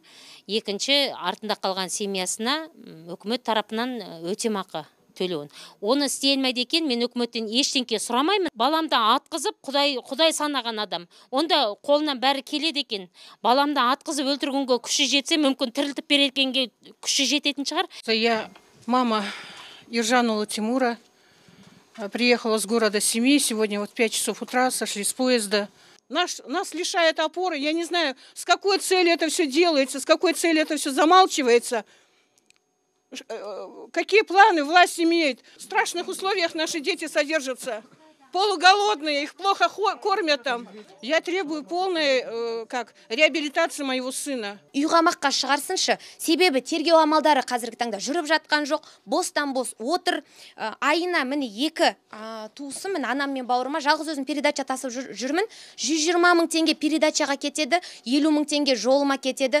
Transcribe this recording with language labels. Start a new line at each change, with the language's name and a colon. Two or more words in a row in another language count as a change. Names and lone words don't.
Kazakh: Екінші, артында қалған семьясына үкімет тарапынан өтемақы төлеуін. Оны істей алмайды екен, мен үкіметтен ештеңке сұрамаймын. Баламды атқызып, Құдай санаған адам. Онда қолынан бәрі келеді екен. Баламды атқызып өлтіргенге күші жетсе, мүмкін тірілтіп беретінге күші жететін шығар.
Russian: Мама Ержанула Тимура приехала с города Семей. Сегодня 5 часов утра сошли с поезда. Нас лишает опоры. Я не знаю, с какой целью это все делается, с какой целью это все замалчивается. Какие планы власть имеет. В страшных условиях наши дети содержатся. Полуголодные, их плохо кормят там. Я требую полной реабилитации моего сына.
Kazakh: Үйғамаққа шығарсыншы. Себебі тергеу амалдары қазіргі таңда жүріп жатқан жоқ. Бостан бос отыр. Айына міне 2 туысы, міне анам мен бауырыма жалғыз өзім передача тасып жүрмін. 120 мың теңге передачаға кетеді, 50 мың теңге жолыма кетеді.